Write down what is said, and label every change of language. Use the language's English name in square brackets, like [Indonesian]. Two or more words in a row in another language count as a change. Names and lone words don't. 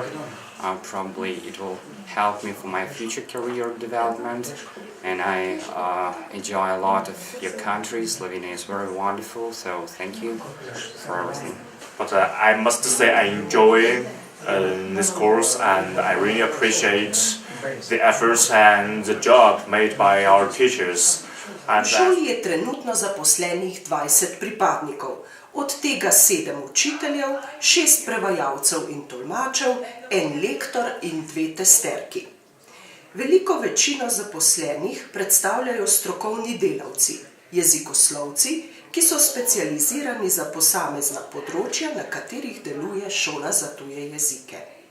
[English] Probably it will help me for my future career development and I enjoy a lot of your country. Slovenia is very wonderful, so thank you for everything. But I must say I enjoy this course and I really appreciate the efforts and the job made by our teachers. [Slovenian] V šoli je trenutno zaposlenih 20 pripadnikov, od tega 7 učiteljev, 6 prevajalcev in tolmačev, 1 lektor in 2 testerki. Veliko večino zaposlenih predstavljajo strokovni delavci, jezikoslovci, ki so specializirani za posamezna področja, na katerih deluje šola za tuje jezike.